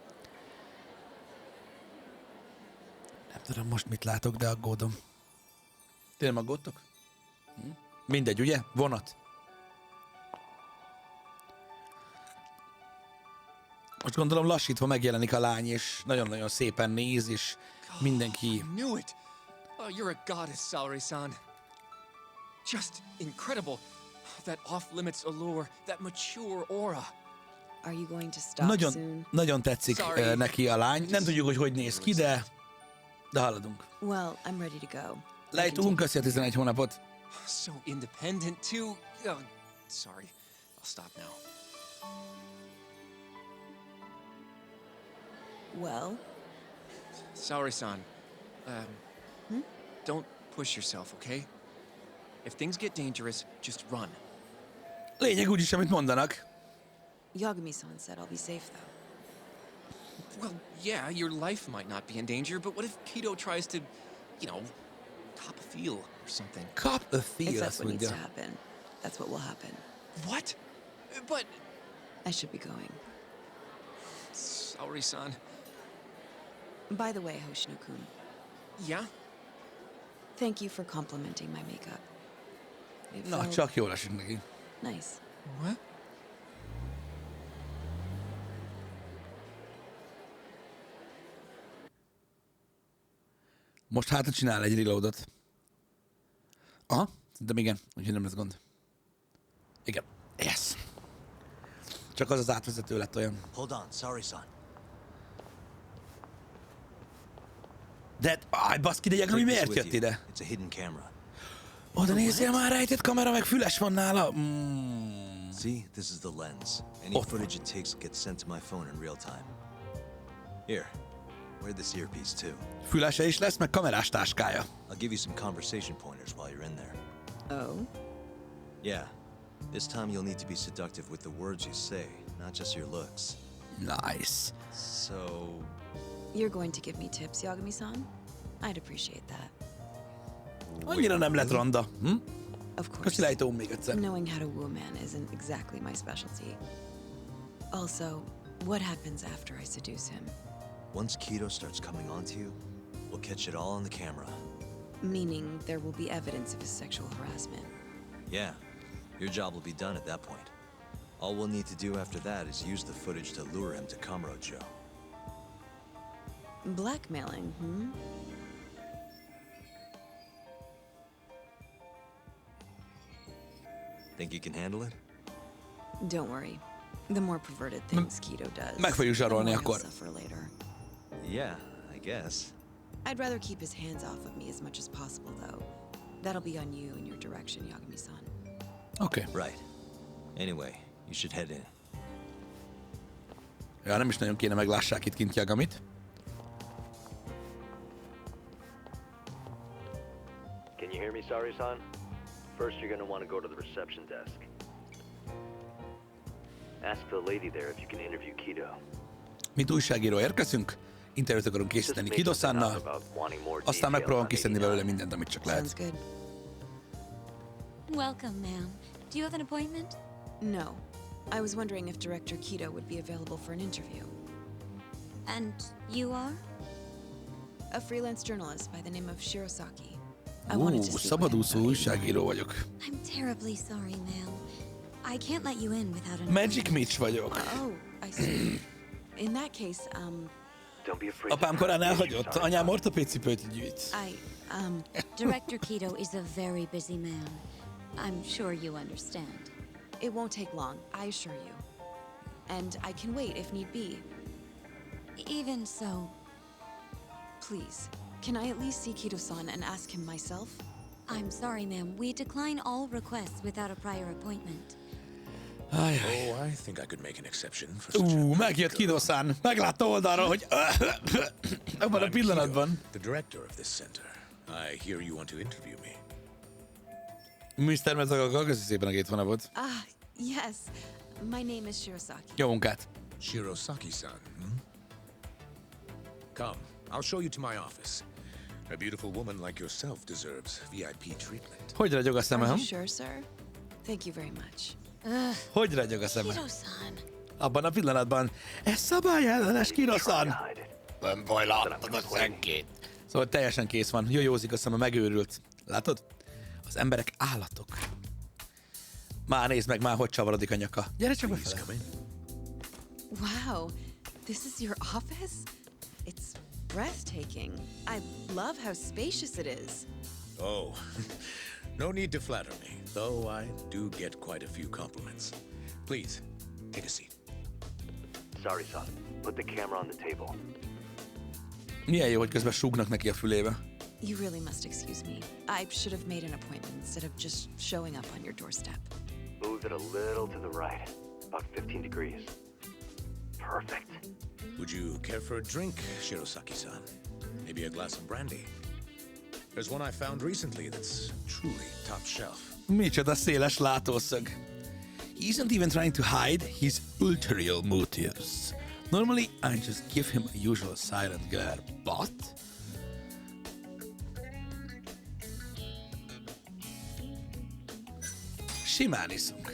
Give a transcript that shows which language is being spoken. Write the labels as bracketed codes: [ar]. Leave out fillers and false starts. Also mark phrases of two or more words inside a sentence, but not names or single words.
[hu] Nem tudom most mit látok, de aggódom. Tényleg aggódtok? Mindegy, ugye? Vonat. Most gondolom lassítva megjelenik a lány, és nagyon-nagyon szépen néz, és mindenki... [en] I knew it! Oh, you're a goddess, Saori-san. Just incredible. That off-limits allure, that mature aura. Are you going to stop soon? [hu] Nagyon tetszik neki a lány. Nem tudjuk, hogy néz ki, de haladunk. [en] Well, I'm ready to go. [hu] Lejtünk, köszi a 11 hónapot. [en] So independent, too. Oh, sorry. I'll stop now. Well, Saori-san, don't push yourself, okay? If things get dangerous, just run. [hu] Lényeg úgyis, amit mondanak. [en] Yagami-san said I'll be safe, though. Well, yeah, your life might not be in danger, but what if Kido tries to, cop a feel or something? [hu] Kap a [en] If feel, that's [hu] azt [en] what needs to [hu] mondja. [en] happen, that's what will happen. What? But, I should be going. Saori-san, By the way, Hoshino-kun, yeah? thank you for complimenting my makeup. It [hu] Na, [en] felt [hu] csak jól esik neki. [en] nice. What? [hu] Most hátra csinál egy reloadot. Aha, szerintem igen, úgyhogy nem lesz gond. Igen. Yes. Csak az átvezető lett olyan. [en] Hold on, sorry-san. [hu] De, baszki, de Yagami [en] Take this [hu] miért [en] with [hu] jött [en] you. [hu] ide? [en] It's a hidden camera. [hu] Oda nézzél már, rejtett kamera, meg füles van nála. [en] See, this is the lens. Any Oh. footage it takes gets sent to my phone in real time. Here, wear this earpiece too. [hu] Fülese is lesz, meg kamerás táskája. [en] I'll give you some conversation pointers while you're in there. Oh? Yeah, this time you'll need to be seductive with the words you say, not just your looks. Nice. So, You're going to give me tips, Yagami-san? I'd appreciate that. [hu] Annyira nem lett ronda. [en] Of course. [hu] Köszi lejtóm még egyszer. [en] Knowing how to woo a man isn't exactly my specialty. Also, what happens after I seduce him? once Kido starts coming onto you, we'll catch it all on the camera. Meaning there will be evidence of his sexual harassment. Yeah, your job will be done at that point. All we'll need to do after that is use the footage to lure him to Kamurocho. Blackmailing, Think you can handle it? Don't worry. The more perverted things Kido does, [hu] meg fogjuk [en] the [hu] zsarolni [en] more [hu] akkor. [en] he'll suffer later. Yeah, I guess. I'd rather keep his hands off of me as much as possible, though. That'll be on you and your direction, Yagami-san. [hu] Oké. [en] Right. Anyway, you should head in. [hu] Ja, nem is nagyon kéne meglássák itt kint Yagamit. [en] Can you hear me, Sari-san? First, you're gonna want to go to the reception desk. Ask the lady there if you can interview Kido. [hu] Mint újságíró érkezünk, interjút akarunk készíteni Kido-szánnal, aztán megpróbálom kiszedni belőle mindent, amit csak [en] Sounds [hu] lehet. [en] good. Welcome, ma'am. Do you have an appointment? No. I was wondering if Director Kido would be available for an interview. And you are? A freelance journalist by the name of Shirosaki. I wanted to speak with him [hu] szabadúszó [en] about [hu] újságíró vagyok. [en] I'm terribly sorry, ma'am. I can't let you in without an [hu] Magic Mitch vagyok. [en] Oh, I see. In that case, Don't be afraid. [hu] Apám korán elhagyott, anyám ortopédcipőt gyűjt. [en] Director Kido is a very busy man. I'm sure you understand. It won't take long, I assure you. And I can wait if need be. Even so, Please, can I at least see Kido-san and ask him myself? I'm sorry, ma'am. We decline all requests without a prior appointment. [hu] Ajaj. [en] Oh, I think I could make an exception for such a... [hu] Megjött Kido-san. Meglátta oldalra, hogy abban a pillanatban. [en] The director of this center. I hear you want to interview me. Mr. [hu] Mezagaga, köszi szépen a 2 hónapot. [en] Yes. My name is Shirosaki. [hu] Jó munkát. [en] Shirosaki-san, Come, I'll show you to my office. A beautiful woman like yourself deserves VIP treatment. [hu] Hogy ragyog a szeme, [en] Are [hu] ha? [en] you sure, sir? Thank you very much. [hu] Hogy ragyog a szeme? Kido-san. Abban a pillanatban, ez szabályellenes Kido-san. Nem baj, láttad a szenkét. Szóval teljesen kész van. Józik a szeme, megőrült. Látod? Az emberek állatok. Már nézd meg már, hogy csavarodik a nyaka. Gyere csak [en] Please [hu] befele. [en] come in. Wow, this is your office? It's breathtaking. I love how spacious it is. Oh, no need to flatter me, though I do get quite a few compliments. Please, take a seat. Sorry-san. Put the camera on the table. [hu] Milyen jó, hogy közben súgnak neki a fülébe. [en] You really must excuse me. I should have made an appointment instead of just showing up on your doorstep. Move it a little to the right, about 15 degrees. Perfect. Would you care for a drink, Shirosaki-san? Maybe a glass of brandy? There's one I found recently that's truly top shelf. [hu] Micsoda széles látószög. [en] He isn't even trying to hide his ulterior motives. Normally, I just give him a usual silent glare, but... [hu] Simán iszunk.